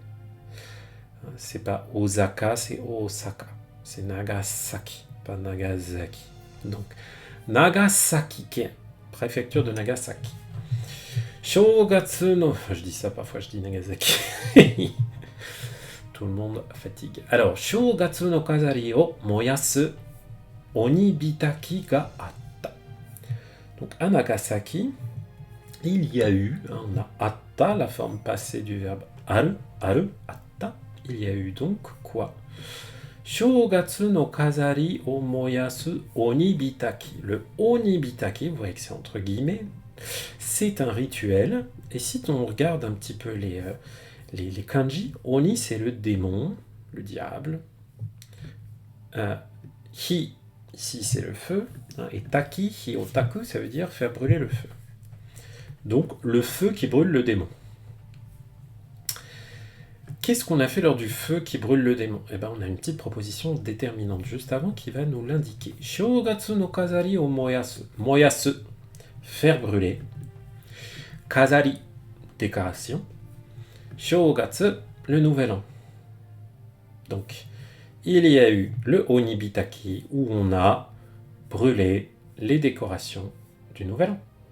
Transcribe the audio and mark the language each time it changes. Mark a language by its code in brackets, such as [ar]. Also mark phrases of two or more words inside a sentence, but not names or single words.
[fr] C'est pas Osaka, c'est Osaka. C'est Nagasaki, pas Nagasaki. Donc, Nagasaki-ken, préfecture de Nagasaki. [ja] 正月の... [fr] Je dis ça parfois, je dis Nagasaki. Tout le monde fatigue. Alors, [ja] 正月の飾りを燃やす鬼火焚きがあった. [fr] Donc, à Nagasaki, il y a eu, on a atta, la forme passée du verbe aru, atta. Il y a eu donc quoi? [ja] 正月の飾りを燃やす鬼火焚き. [fr] Le onibitaki, vous voyez que c'est entre guillemets, c'est un rituel. Et si on regarde un petit peu les kanji, oni c'est le démon, le diable. Hi, ici c'est le feu. Et taki, [ja] 火を焚く, [fr] ça veut dire faire brûler le feu. Donc le feu qui brûle le démon. Qu'est-ce qu'on a fait lors du feu qui brûle le démon? Eh bien, on a une petite proposition déterminante juste avant qui va nous l'indiquer. [ja] 正月の飾りを燃やす. [fr] Moyasu, faire brûler. Kazari, décoration. Shogatsu, le nouvel an. Donc, il y a eu le onibitaki où on a brûlé les décorations du nouvel an.